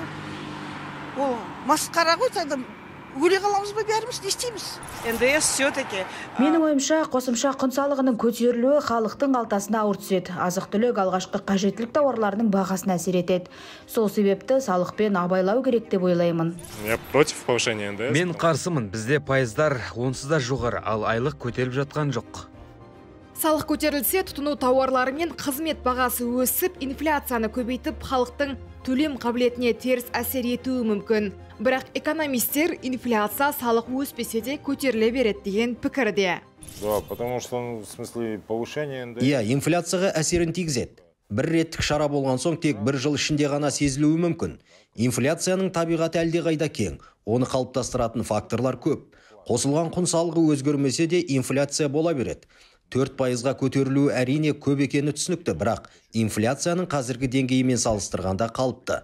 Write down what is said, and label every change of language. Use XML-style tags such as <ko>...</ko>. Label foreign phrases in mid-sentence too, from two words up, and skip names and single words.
<kk>Ол масқара ғой, адам өле қаламыз ба, бәріміз не істейміз?</kk> <ru>НДС все-таки.</ru> <kk>Менің ойымша, қосымша құн салығының көтерілуі халықтың қалтасына ауыр түседі. Азық-түлік алғашқы қажеттілік тауарларының бағасына әсер етеді. Сол себепті салықпен абайлау керек деп ойлаймын.</kk> <ru>Я против повышения НДС.</ru> <kk>Мен қарсымын. Бізде пайыздар онсыз да жоғары, ал айлық көтеріліп жатқан жоқ. Салық көтерілсе, тұтыну тауарлары мен қызмет бағасы өсіп, инфляцияны көбейтіп, халықтың төлем қабілетіне теріс әсер етуі мүмкін. Бірақ экономистер инфляция салық өспесе де көтеріле береді деген пікірде.</kk> <ru>Да, потому что в смысле повышения НДС.</ru> <kk>Иә, инфляцияға әсерін тигізеді. Бір реттік шара болған соң тек бір жыл ішінде ғана сезілуі мүмкін. Инфляцияның табиғаты әлдеқайда кең, оны қалыптастыратын факторлар көп. Қосылған құн салығы өзгермесе де инфляция бола береді. 4%-ға көтерілуі әрине көп екені түсінікті, бірақ инфляцияның қазіргі деңгейімен салыстырғанда қалыпты.</kk>